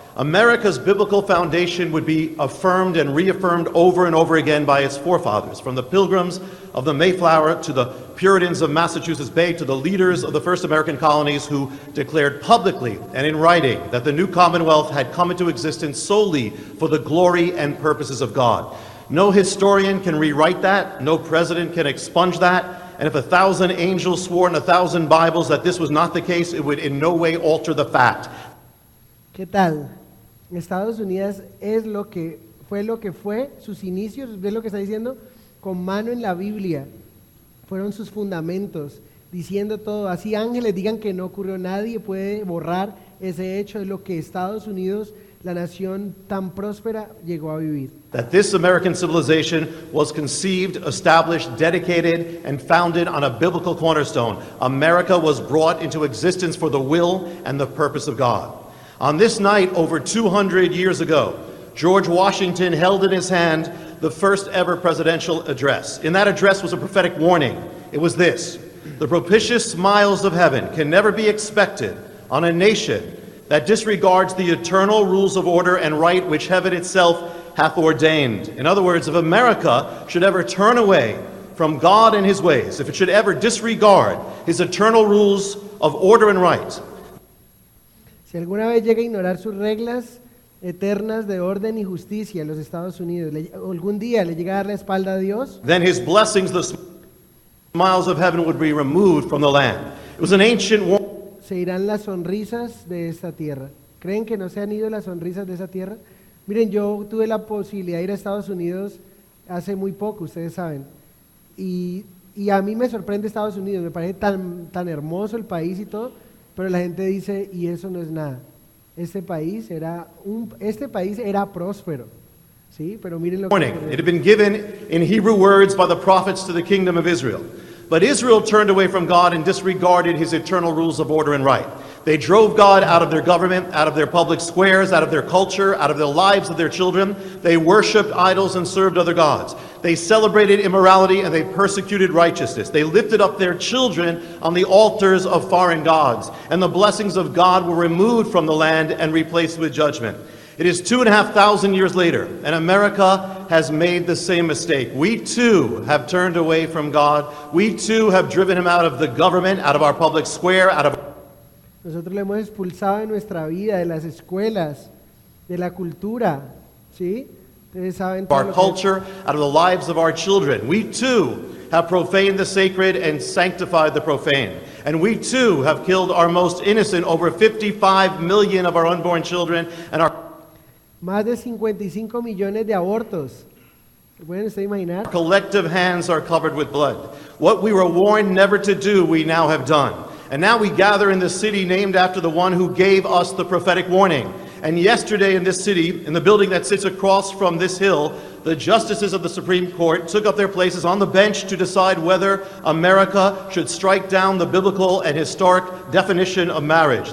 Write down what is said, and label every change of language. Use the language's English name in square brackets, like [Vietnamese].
[English] America's biblical foundation would be affirmed and reaffirmed over and over again by its forefathers, from the Pilgrims of the Mayflower to the Puritans of Massachusetts Bay to the leaders of the first American colonies, who declared publicly and in writing that the new Commonwealth had come into existence solely for the glory and purposes of God. No historian can rewrite that, no president can expunge that, and if 1,000 angels swore in 1,000 Bibles that this was not the case, it would in no way alter the fact. [Spanish] ¿Qué tal? Estados Unidos es lo que fue, sus inicios, ¿ves lo que está diciendo? Con mano en la Biblia, fueron sus fundamentos, diciendo todo. Así ángeles digan que no ocurrió, nadie puede borrar ese hecho. Es lo que Estados Unidos, la nación tan próspera, llegó a vivir. [English] That this American civilization was conceived, established, dedicated, and founded on a biblical cornerstone. America was brought into existence for the will and the purpose of God. On this night, over 200 years ago, George Washington held in his hand the first ever presidential address. In that address was a prophetic warning. It was this: the propitious smiles of heaven can never be expected on a nation that disregards the eternal rules of order and right which heaven itself hath ordained. In other words, if America should ever turn away from God and his ways, if it should ever disregard his eternal rules of order and right, [Spanish] si alguna vez llega a ignorar sus reglas eternas de orden y justicia en los Estados Unidos, algún día le llega a dar la espalda a Dios, [English] then his blessings, the smiles of heaven, would be removed from the land. It was an ancient warning. [Spanish] se irán las sonrisas de esta tierra. ¿Creen que no se han ido las sonrisas de esa tierra? Miren, yo tuve la posibilidad de ir a Estados Unidos hace muy poco, ustedes saben, y a mí me sorprende Estados Unidos, me parece tan hermoso el país y todo, pero la gente dice, y eso no es nada. Este país era próspero. ¿Sí? Pero miren lo que [English] warning. [Spanish] ocurrió. [English] It had been given in Hebrew words by the prophets to the kingdom of Israel. But Israel turned away from God and disregarded his eternal rules of order and right. They drove God out of their government, out of their public squares, out of their culture, out of the lives of their children. They worshipped idols and served other gods. They celebrated immorality and they persecuted righteousness. They lifted up their children on the altars of foreign gods. And the blessings of God were removed from the land and replaced with judgment. It is 2,500 years later, and America has made the same mistake. We too have turned away from God. We too have driven him out of the government, out of our public square, out of [Spanish] Nosotros le hemos expulsado de nuestra vida, de las escuelas, de la cultura, ¿sí? Ustedes saben todo [English] our [Spanish] lo que- [English] culture, out of the lives of our children. We too have profaned the sacred and sanctified the profane. And we too have killed our most innocent, over 55 million of our unborn children, and our [Spanish] Más de 55 millones de abortos. ¿Se pueden ustedes imaginar? [English] collective hands are covered with blood. What we were warned never to do, we now have done. And now we gather in the city named after the one who gave us the prophetic warning. And yesterday in this city, in the building that sits across from this hill, the justices of the Supreme Court took up their places on the bench to decide whether America should strike down the biblical and historic definition of marriage.